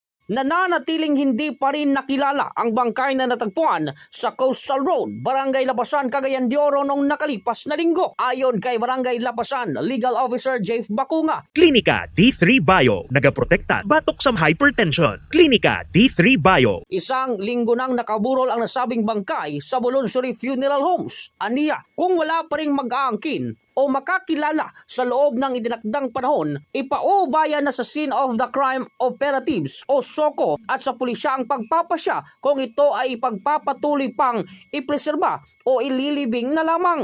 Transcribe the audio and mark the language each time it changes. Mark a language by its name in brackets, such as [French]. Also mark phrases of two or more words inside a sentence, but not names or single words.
[Filipino] nananatiling hindi pa rin nakilala ang bangkay na natagpuan sa Coastal Road, Barangay Lapasan, Cagayan de Oro noong nakalipas na linggo. Ayon kay Barangay Lapasan Legal Officer Jeff Bacunga, [Cebuano] Klinika D3 Bio, nagaprotekta batok sa hypertension. Klinika D3 Bio. [Filipino] isang linggo nang nakaburol ang nasabing bangkay sa Bolonsuri Funeral Homes. Aniya, kung wala pa ring mag-aangkin o makakilala sa loob ng idinakdang panahon, ipaubayan na sa [English] Scene of the Crime Operatives [Filipino] o SOCO at sa pulisya ang pagpapasya kung ito ay pagpapatuloy pang ipreserba o ililibing na lamang.